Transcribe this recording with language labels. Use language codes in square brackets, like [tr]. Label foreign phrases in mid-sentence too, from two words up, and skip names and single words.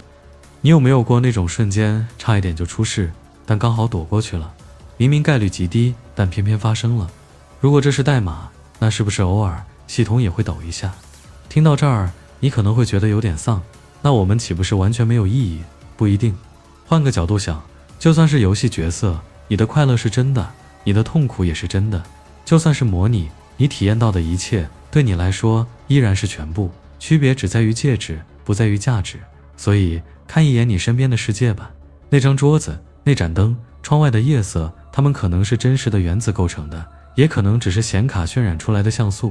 [zh] 你有沒有過那種瞬間差一點就出事，但剛好躲過去了？明明概率極低，但偏偏發生了。如果這是代碼，那是不是偶爾系統也會抖一下？聽到這兒，你可能會覺得有點喪，那我們豈不是完全沒有意義？不一定。換個角度想，就算是遊戲角色，你的快樂是真的，你的痛苦也是真的。就算是模擬，你體驗到的一切對你來說依然是全部，區別只在於介質，不在於價值。所以看一眼你身邊的世界吧，那張桌子，那盏燈，窗外的夜色，它們可能是真實的原子構成的，也可能只是显卡渲染出來的像素。